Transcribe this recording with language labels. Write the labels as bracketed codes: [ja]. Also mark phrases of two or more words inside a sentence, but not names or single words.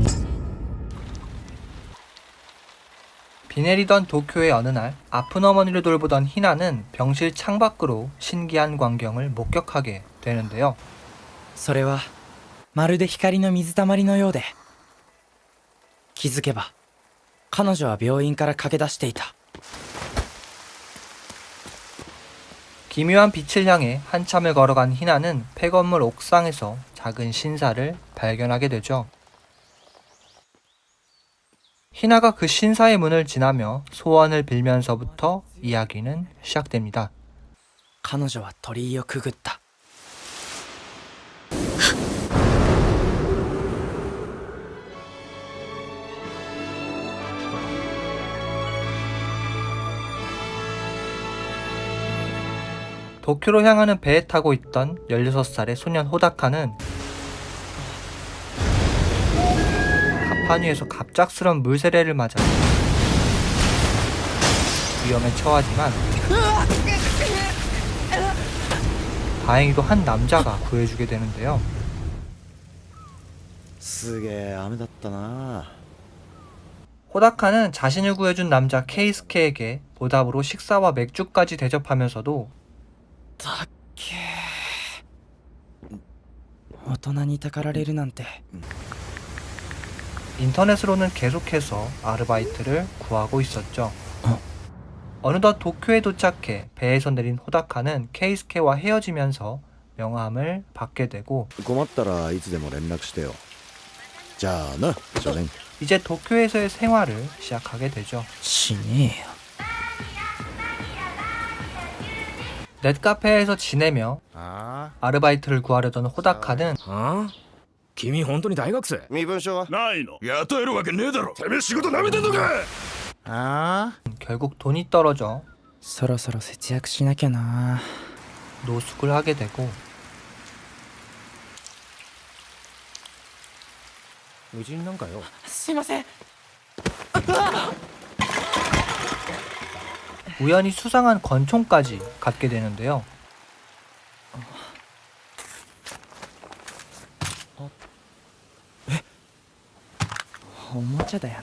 [ko] 비 내리던 도쿄의 어느 날 아픈 어머니를 돌보던 희나는 병실 창밖으로 신기한 광경을 목격하게 되는데요. [ja] それはまるで光の水たまりのようで、気づけば彼女は病院から駆け出していた。 [ko] 기묘한 빛을 향해 한참을 걸어간 희나는 폐건물 옥상에서 작은 신사를 발견하게 되죠. 희나가 그 신사의 문을 지나며 소원을 빌면서부터 이야기는 시작됩니다. [ja] 彼女は鳥居をくぐった。 [ko] 도쿄로 향하는 배에 타고 있던 16살의 소년 호다카는 갑판 위에서 갑작스런 물세례를 맞아 위험에 처하지만 다행히도 한 남자가 구해주게 되는데요. [ja] すげえ雨だったな。 [ko] 호다카는 자신을 구해준 남자 케이스케에게 보답으로 식사와 맥주까지 대접하면서도 [ja] たっけー。大人にたかられるなんて。 [ko] 인터넷으로는 계속해서 아르바이트를 구하고 있었죠. 어느덧 도쿄에 도착해 배에서 내린 호다카는 케이스케와 헤어지면서 명함을 받게 되고 [ja] 困ったらいつでも連絡してよ。じゃあな、少年。 [ko] 이제 도쿄에서의 생활을 시작하게 되죠. [ja] しねえよ。 [ko] 넷카페에서 지내며 아르바이트를 구하려던 호다카는 [ja] 君本当に大学生？身分証はないの？雇えるわけねえだろ。てめえ仕事なめてんのか？ [ko] 결국 돈이 떨어져 [ja] そろそろ節約しなきゃな。 [ko] 노숙을 하게 되고 [ja] 無人なんかよ。すいません。 [ko] 우연히 수상한 권총까지 갖게 되는데요. [ja] おもちゃだよな。